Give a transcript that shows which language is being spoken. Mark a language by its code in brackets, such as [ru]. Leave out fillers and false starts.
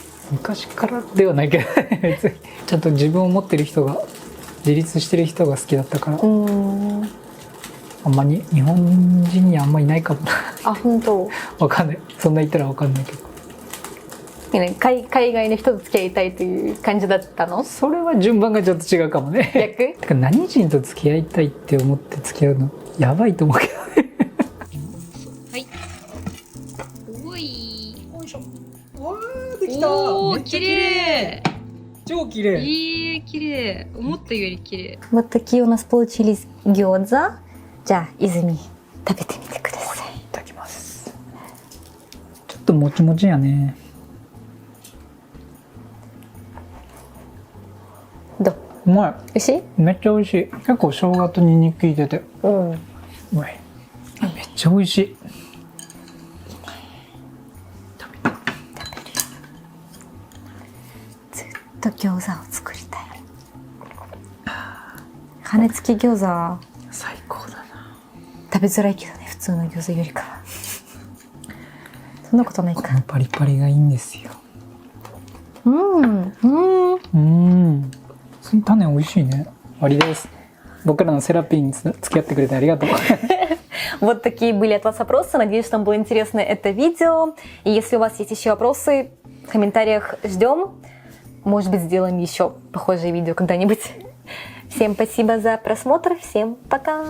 [ja] 昔からではないけど別にちゃんと自分を持ってる人が、自立してる人が好きだったから、あんまり日本人にあんまりいないかもな。本当？わかんない。そんな言ったらわかんないけど。海外の人と付き合いたいという感じだったの？それは順番がちょっと違うかもね。逆？てか何人と付き合いたいって思って付き合うのやばいと思うけどね。はい。おい。よいしょ。わー、できた。おー、綺麗。超綺麗。綺麗。思ったより綺麗。 [ru] Вот такие у нас получились гёдза. [ja] じゃあ、泉食べてみてください。いただきます。ちょっともちもちやね。どう？うまい。美味しい？めっちゃ美味しい。結構生姜とニンニク効いてて。うまい。めっちゃ美味しい。ずっと餃子を作りたい。羽根付き餃子最高だな。食べづらいけどね、普通の餃子よりかは。そんなことないか。このパリパリがいいんですよ。その種美味しいね。終わりです。僕らのセラピーに付き合ってくれてありがとう。 [ru] Вот такие были от вас вопросы. Надеюсь, что вам было интересно это видео. И если у вас есть еще вопросы, в комментариях ждем. Может быть, сделаем еще похожее видео когда-нибудь. Всем спасибо за просмотр. Всем пока.